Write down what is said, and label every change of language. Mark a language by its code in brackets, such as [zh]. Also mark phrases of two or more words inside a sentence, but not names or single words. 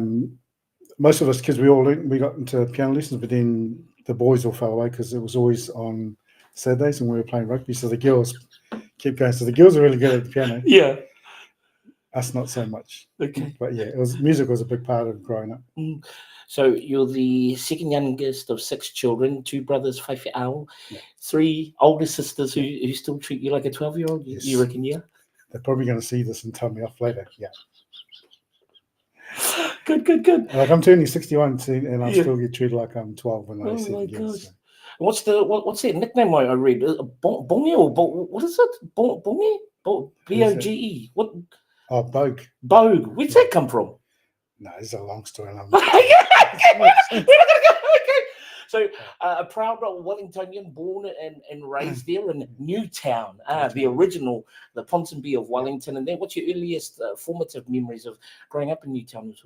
[en] Most of us kids, we got into piano lessons, but then the boys all fell away because it was always on Saturdays and we were playing rugby. So the girls kept going. So the girls are really good at the piano. Yeah. Us not so much. Okay. But yeah, music was a big part of growing up. So you're the second youngest of 6 children, 2 brothers, whaiwhi ao, 3 older sisters who still treat you like a 12-year-old, Yes. you reckon, yeah? They're probably going to see this and tell me off later. Yeah. Good. Like I'm turning 61 soon, and I still get treated like I'm 12 when I see the girls. So. What's their nickname I read? Bonge or what is it? Bonge? B-O-G-E. What? Oh, Bogue. Bogue. Where's that come from? No, it's a long story. We're not gonna go. Okay. So a proud Wellingtonian, born and raised there in Newtown, the original, the Ponsonby of Wellington. And then what's your earliest formative memories of growing up in Newtown as well?